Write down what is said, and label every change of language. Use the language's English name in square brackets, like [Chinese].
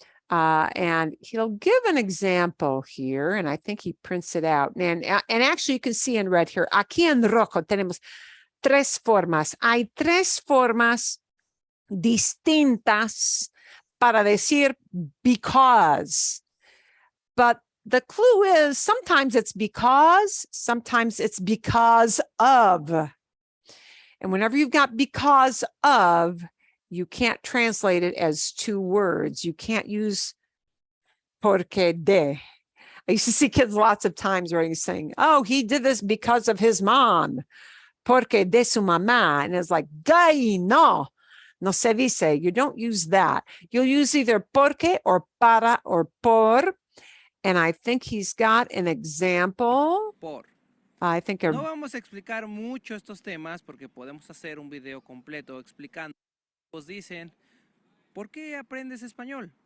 [English] And he'll give an example here, and I think he prints it out. And actually you can see in red here, [Spanish] aquí en rojo tenemos tres formas. Hay tres formas distintas para decir because. [English] But the clue is sometimes it's because, sometimes it's because of. And whenever you've got because of, you can't translate it as two words. You can't use [Spanish] porque de. [English] I used to see kids lots of times where he's saying, oh, he did this because of his mom. [Spanish] Porque de su mamá. [English] And it's like, day, no. [Spanish] No se dice. [English] You don't use that. You'll use either porque or para or por. And I think he's got an example. [Spanish] Por. [English] I think [Spanish] No vamos a explicar mucho estos temas porque podemos hacer un video completo explicando. Nos dicen, ¿por qué aprendes español?